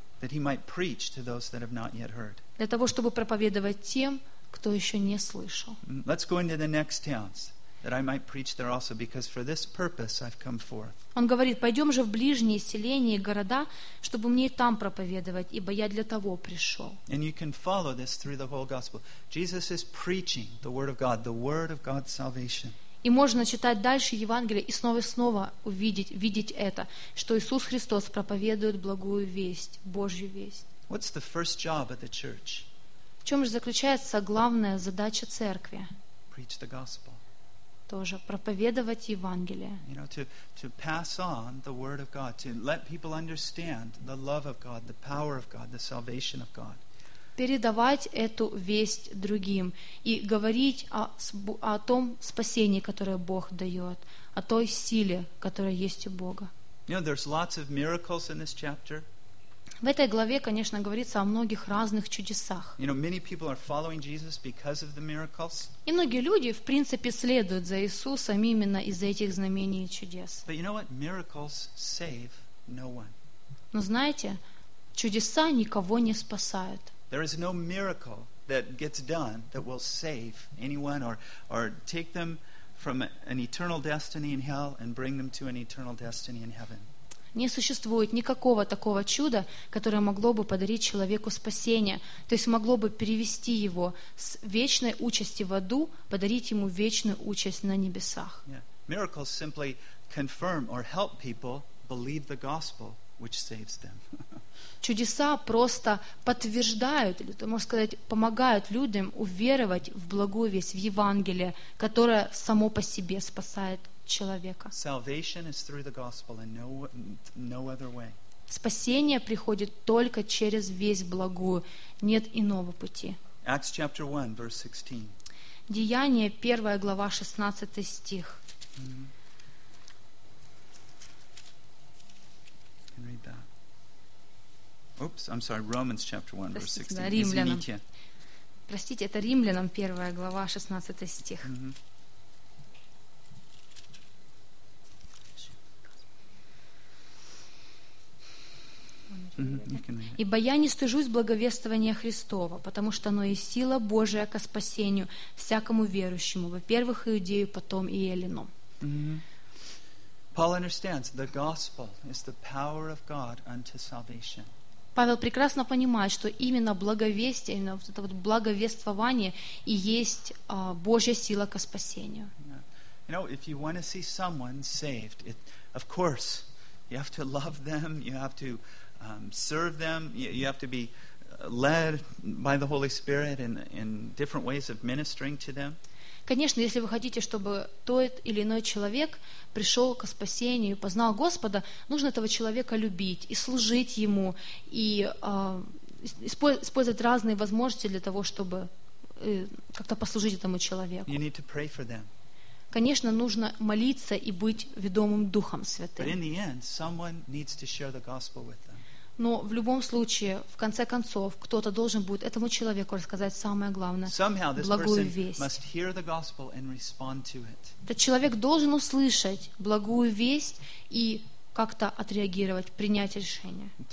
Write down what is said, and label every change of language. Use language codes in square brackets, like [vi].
[en] That he might preach to those that have not yet heard. [ru] Для того, чтобы проповедовать тем, кто еще не слышал. [en] Let's go into the next towns, that I might preach there also, because for this purpose I've come forth. [ru] Он говорит: пойдем же в ближние селения и города, чтобы мне и там проповедовать, ибо я для того пришел. [en] And you can follow this through the whole gospel. Jesus is preaching the word of God, the word of God's salvation. [ru] И можно читать дальше Евангелие и снова и снова увидеть, видеть это, что Иисус Христос проповедует благую весть, Божью весть. [en] What's the first job of the church? [ru] В чем же заключается главная задача церкви? [en] Preach the gospel. [ru] Тоже проповедовать Евангелие. [en] You know, to pass on the word of God, to let people understand the love of God, the power of God, the salvation of God. [ru] Передавать эту весть другим и говорить о том спасении, которое Бог дает, о той силе, которая есть у Бога. [en] You know, there's lots of miracles in this chapter. [ru] В этой главе, конечно, говорится о многих разных чудесах. [en] You know, many people are following Jesus because of the miracles. [ru] И многие люди, в принципе, следуют за Иисусом именно из-за этих знамений и чудес. [en] But you know what? Miracles save no one. [ru] Но знаете, чудеса никого не спасают. [en] There is no miracle that gets done that will save anyone or take them from an eternal destiny in hell and bring them to an eternal destiny in heaven. [ru] Не существует никакого такого чуда, которое могло бы подарить человеку спасение, то есть могло бы перевести его с вечной участи в аду, подарить ему вечную участь на небесах. [en] Yeah. Miracles simply confirm or help people believe the gospel, which saves them. [ru] Чудеса просто подтверждают, или, можно сказать, помогают людям уверовать в благую весть, в Евангелие, которое само по себе спасает человека. [en] Salvation is through the gospel and no other way. [ru] Спасение приходит только через весть благую. Нет иного пути. [en] Acts chapter 1, verse 16. [ru] Деяния, 1 глава, 16 стих. [en] Can read that. Oops, I'm sorry, Romans chapter 1, verse 16. [ru] Римлянам. Извините. Простите, это Римлянам, 1 глава, 16 стих. Mm-hmm. Ибо я не стыжусь благовествования Христова, потому что оно и сила Божия ко спасению всякому верующему, во-первых, Иудею, потом и Эллину. [en] Paul understands the gospel is the power of God unto salvation. [ru] Павел прекрасно понимает, что именно благовестие, именно вот это вот благовествование и есть Божья сила ко спасению. [en] You know, if you want to see someone saved, of course, you have to love them, you have to serve them. You have to be led by the Holy Spirit in different ways of ministering to them. [ru] Конечно, если вы хотите, чтобы тот или иной человек пришел ко спасению, познал Господа, нужно этого человека любить и служить ему, и использовать разные возможности для того, чтобы как-то послужить этому человеку. [en] You need to pray for them. [ru] Конечно, нужно молиться и быть ведомым Духом Святым. [en] But in the end, someone needs to share the gospel with them. [ru] Но в любом случае, в конце концов, кто-то должен будет этому человеку рассказать самое главное, [en] somehow, [ru] благую весть. Этот человек должен услышать благую весть и как-то отреагировать, принять решение.